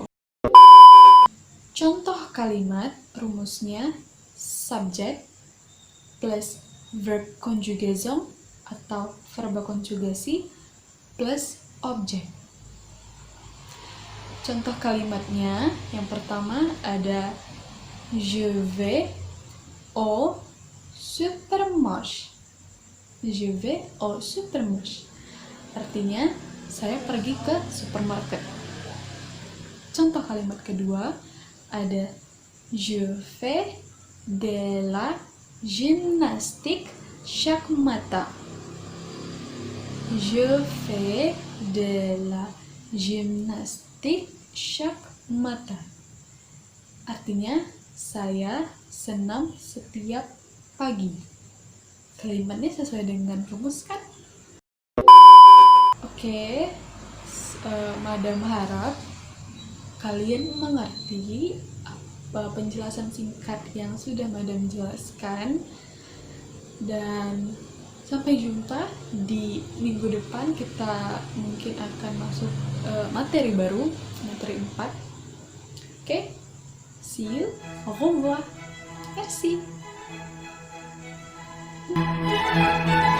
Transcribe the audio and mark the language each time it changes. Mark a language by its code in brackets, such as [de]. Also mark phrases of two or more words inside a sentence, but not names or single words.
[id] Contoh kalimat rumusnya [en] subject plus verb [id] conjugaison atau verba konjugasi plus objek. [fr] Contoh kalimatnya yang pertama ada je vais au supermarché. Je vais au supermarché. [id] Artinya saya pergi ke supermarket. Contoh kalimat kedua ada [fr] je fais de la gymnastique chaque matin. Je fais de la gymnastique chaque matin. [id] Artinya saya senam setiap pagi. Kalimatnya sesuai dengan rumus kan? Oke, Madam harap kalian mengerti apa penjelasan singkat yang sudah Madam jelaskan, dan sampai jumpa di minggu depan. Kita mungkin akan masuk materi baru, materi 4. Oke, [en] see you, [fr] au revoir, merci.